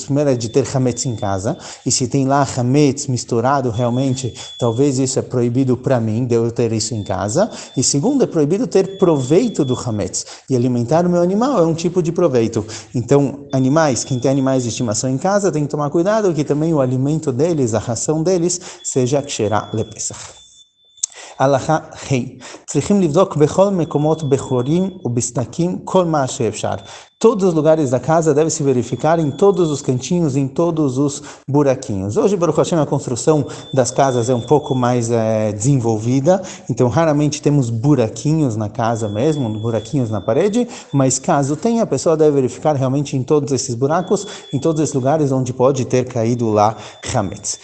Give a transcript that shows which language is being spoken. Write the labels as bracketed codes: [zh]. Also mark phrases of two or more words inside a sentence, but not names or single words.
[pt] Primeiro é de ter Hametz em casa, e se tem lá Hametz misturado, realmente, talvez isso é proibido para mim, de eu ter isso em casa. E segundo, é proibido ter proveito do Hametz. E alimentar o meu animal é um tipo de proveito. Então, animais, quem tem animais de estimação em casa, tem que tomar cuidado que também o alimento deles, a ração deles, seja [he] כשרה לפסח. הלכה ה' צריכים לבדוק בכל מקומות בחורים ובסדקים כל מה שאפשר. [pt] Todos os lugares da casa devem se verificar em todos os cantinhos, em todos os buraquinhos. Hoje, [he] ברוך השם, [pt] a construção das casas é um pouco mais desenvolvida, então raramente temos buraquinhos na casa mesmo, buraquinhos na parede, mas caso tenha, a pessoa deve verificar realmente em todos esses buracos, em todos esses lugares onde pode ter caído lá Hametz.